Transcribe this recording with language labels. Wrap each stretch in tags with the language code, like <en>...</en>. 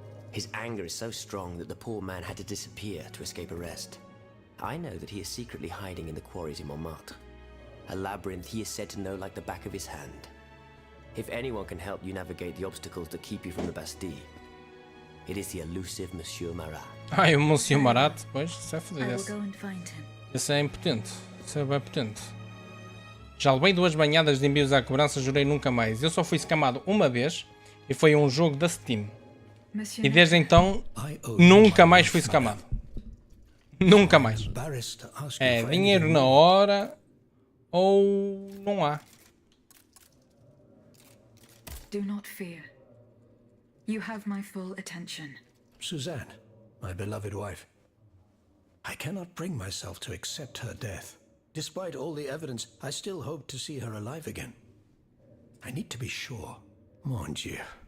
<en>His anger is so strong that the poor man had to disappear to escape arrest. I know that he is secretly hiding in the quarries in Montmartre. A labyrinth he is said to know like the back of his hand. If anyone can help you navigate the obstacles that keep you from the Bastille, it is the elusive Monsieur Marat.</en> <pt>O Monsieur Marat, pois, isso é</pt> <en>I</en> <pt>fodido.</pt> <en>will go and find him.</en> <pt>Esse é impotente. Isso é bem potente. Já levei 2 banhadas de envios à cobrança, jurei nunca mais. Eu só fui scamado uma vez e foi um jogo da Steam.</pt> <en>Monsieur</en> <pt>E desde então, nunca mais fui scamado. Nunca mais. É dinheiro na hora ou não há.</pt> <en>Do not fear. You have my full attention. Suzanne, my beloved wife. I cannot bring myself to accept her death. Despite all the evidence, I still hope to see her alive again. I need to be sure.</en> <fr>Mon Dieu.</fr>